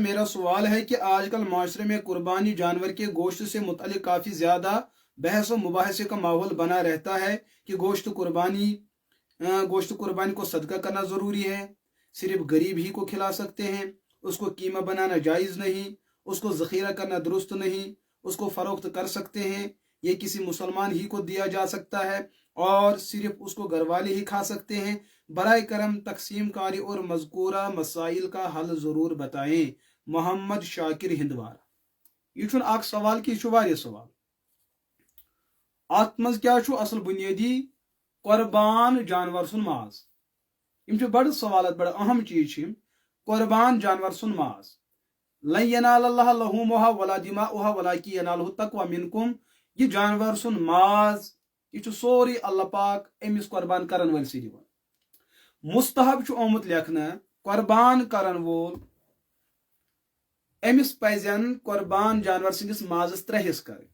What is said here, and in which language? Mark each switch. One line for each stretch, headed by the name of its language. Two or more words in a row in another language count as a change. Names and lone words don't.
Urdu: میرا سوال ہے کہ آج کل معاشرے میں قربانی جانور کے گوشت سے متعلق کافی زیادہ بحث و مباحثے کا ماحول بنا رہتا ہے کہ گوشت قربانی کو صدقہ کرنا ضروری ہے، صرف غریب ہی کو کھلا سکتے ہیں، اس کو قیمہ بنانا جائز نہیں، اس کو ذخیرہ کرنا درست نہیں، اس کو فروخت کر سکتے ہیں، یہ کسی مسلمان ہی کو دیا جا سکتا ہے اور صرف اس کو گھر والے ہی کھا سکتے ہیں. برائے کرم تقسیم کاری اور مذکورہ مسائل کا حل ضرور بتائیں. محمد شاکر ہندوار.
Kashmiri: یہ چھُنہٕ اکھ سوال کہ یہ چھُ واریاہ سوال. ات منٛز کیٛاہ چھُ اصل بنیٲدی قربان جانور سُنٛد ماز. یِم چھِ بڑٕ سوالات، بڑٕ اہم چیٖز چھِ یِم. قربان جانور سُنٛد ماز.
Arabic: لن ینال اللہ لحومها ولا دماؤها ولکن ینالہ التقوی منکم.
Kashmiri: یہ جانور سُنٛد ماز یہ چھُ سورُے اللہ پاک أمِس قربان کرن وٲلسٕے دِوان. مستحب چھُ آمُت لیکھنہٕ قربان کرن وول أمِس پزن قربان جانور سٕنٛدِس مازس 3 حصہٕ کرٕنۍ.